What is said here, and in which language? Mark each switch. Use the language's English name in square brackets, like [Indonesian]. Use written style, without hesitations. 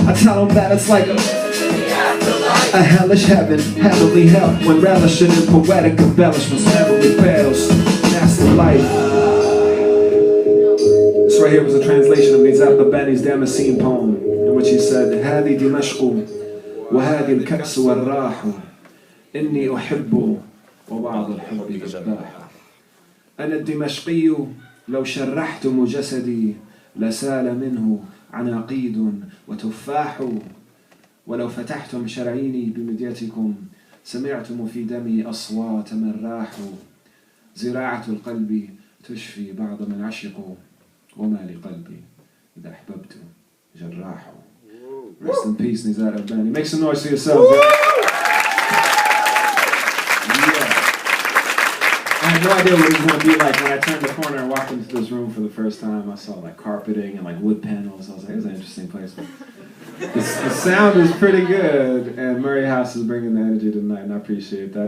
[English] I tell them that it's like a hellish heaven, heavenly hell, when relishing in poetic embellishments, memory fails. That's the life. This right here was a translation of Nizar Babbani's Damascene poem, in which he said, [Arabic] هذه دمشق وهذه الكأس والراح إني أحب وبعض الحب ذباح. أنا الدمشقي لو شرحتم جسدي لسال منه عناقيد وتفاح، ولو فتحتم شرعيني بمديتكم سمعتم في دمي أصوات من راحوا. زراعة القلب تشفي بعض من عشقوا، وما لقلبي إذا أحببت جراح. [English] Rest in peace, Nizar Babbani. Make some noise for yourselves. Yeah. I had no idea what it was going to be like when I turned the corner and walked into this room for the first time. I saw like carpeting and like wood panels. I was like, it was an interesting place. But the sound is pretty good, and Murray House is bringing the energy tonight, and I appreciate that.